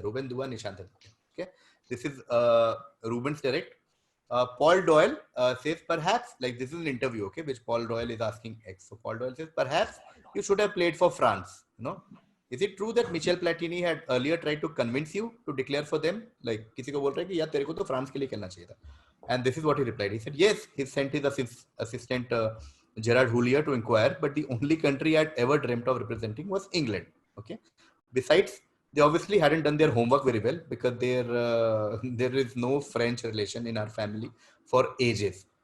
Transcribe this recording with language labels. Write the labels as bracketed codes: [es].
[en] Okay, this is Ruben's direct. Paul Doyle says perhaps, like this is an interview, okay, which Paul Doyle is asking X. So Paul Doyle says perhaps you should have played for France. Is it true that Michel Platini had earlier tried to convince you to declare for them? [hi] Like किसी को बोल रहा है कि यार तेरे को तो फ्रांस के लिए खेलना चाहिए था. [en] And this is what he replied. He said yes, he sent his assistant Gerard Houllier to inquire, but the only country I had ever dreamt of representing was England. Okay. Besides, they obviously hadn't done their homework very well because there is no French relation in our family for ages.